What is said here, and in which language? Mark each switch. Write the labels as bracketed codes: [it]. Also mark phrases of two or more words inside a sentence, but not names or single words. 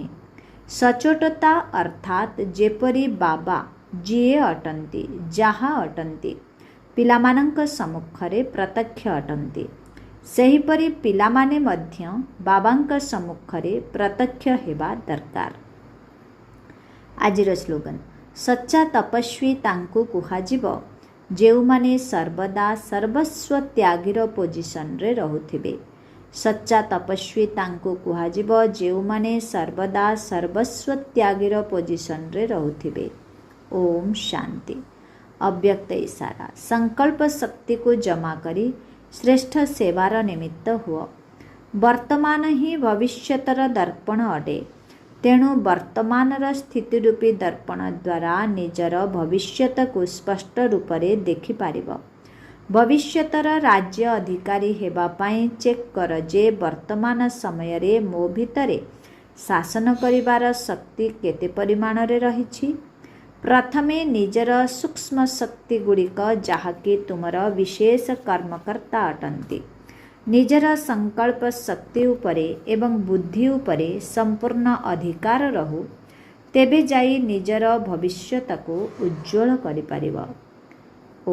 [or] ସଚୋଟତା ଅର୍ଥାତ ଯେପରି ବାବା ଯିଏ ଅଟନ୍ତି ଯାହା ଅଟନ୍ତି ପିଲାମାନଙ୍କ ସମ୍ମୁଖରେ ପ୍ରତ୍ୟକ୍ଷ ଅଟନ୍ତି, ସେହିପରି ପିଲାମାନେ ମଧ୍ୟ ବାବାଙ୍କ ସମ୍ମୁଖରେ ପ୍ରତ୍ୟକ୍ଷ ହେବା ଦରକାର। ଆଜିର ସ୍ଲୋଗାନ, ସଚ୍ଚା ତପସ୍ୱୀ ତାଙ୍କୁ କୁହାଯିବ ଯେଉଁମାନେ ସର୍ବଦା ସର୍ବସ୍ୱ ତ୍ୟାଗୀର ପୋଜିସନ ରେ ରହୁଥିବେ। ସଚ୍ଚା ତପସ୍ୱୀ ତାଙ୍କୁ କୁହାଯିବ ଯେଉଁମାନେ ସର୍ବଦା ସର୍ବସ୍ୱ ତ୍ୟାଗୀର ପୋଜିସନ ରେ ରହୁଥିବେ। ଓମ୍ ଶାନ୍ତି। ଅବ୍ୟକ୍ତ ଇଶାରା, ସଙ୍କଳ୍ପ ଶକ୍ତିକୁ ଜମା କରି ଶ୍ରେଷ୍ଠ ସେବାର ନିମିତ୍ତ ହୁଅ। ବର୍ତ୍ତମାନ ହିଁ ଭବିଷ୍ୟତର ଦର୍ପଣ ଅଟେ, ତେଣୁ ବର୍ତ୍ତମାନର ସ୍ଥିତି ରୂପୀ ଦର୍ପଣ ଦ୍ୱାରା ନିଜର ଭବିଷ୍ୟତକୁ ସ୍ପଷ୍ଟ ରୂପରେ ଦେଖି ପାରିବ। ଭବିଷ୍ୟତର ରାଜ୍ୟ ଅଧିକାରୀ ହେବା ପାଇଁ ଚେକ କର ଯେ ବର୍ତ୍ତମାନ ସମୟ ରେ ମୋ ଭିତରେ ଶାସନ କରିବାର ଶକ୍ତି କେତେ ପରିମାଣ ରେ ରହିଛି। ପ୍ରଥମେ ନିଜର ସୂକ୍ଷ୍ମ ଶକ୍ତି ଗୁଡ଼ିକ ଯାହାକି ତୁମର ବିଶେଷ କର୍ମକର୍ତ୍ତା ଅଟନ୍ତି, ନିଜର ସଙ୍କଳ୍ପ ଶକ୍ତି ଉପରେ ଏବଂ ବୁଦ୍ଧି ଉପରେ ସମ୍ପୂର୍ଣ୍ଣ ଅଧିକାର ରହୁ, ତେବେ ଯାଇ ନିଜର ଭବିଷ୍ୟତକୁ ଉଜ୍ଜ୍ୱଳ କରି ପାରିବ।